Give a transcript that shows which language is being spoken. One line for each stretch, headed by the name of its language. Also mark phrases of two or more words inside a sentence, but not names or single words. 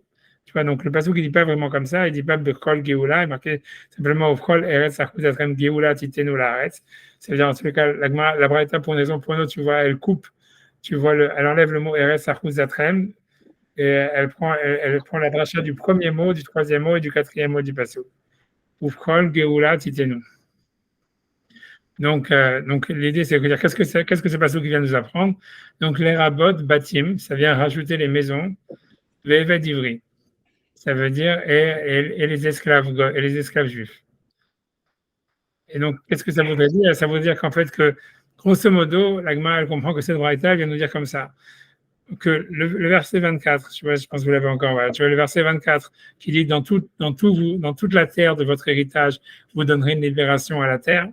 French: Tu vois, donc le pasuk il dit pas vraiment comme ça, il dit pas
Hebrew: בכל גאולה,
French: il est marqué simplement
Hebrew: בכל ארץ אחזתכם גאולה תתנו לארץ.
French: Ça veut dire en tout cas la Braïta pour une raison pour une autre, tu vois, elle coupe, tu vois, elle enlève le mot
Hebrew: ארץ אחזתכם
French: et elle prend la dracha du premier mot, du troisième mot et du quatrième mot du pasuk.
Hebrew: בכל גאולה תתנו.
French: Donc l'idée c'est de dire qu'est-ce que ce pasuk qui vient nous apprendre. Donc les
Hebrew: רבות בתים,
French: ça vient rajouter les maisons,
Hebrew: ועבד עברי,
French: ça veut dire et les esclaves juifs. Et donc qu'est-ce que ça voudrait dire? Ça veut dire qu'en fait que grosso modo, la Gemara elle comprend que cette braïta vient nous dire comme ça que le verset 24, je pense que vous l'avez encore, voilà, tu vois le verset 24 qui dit dans toute la terre de votre héritage, vous donnerez une libération à la terre.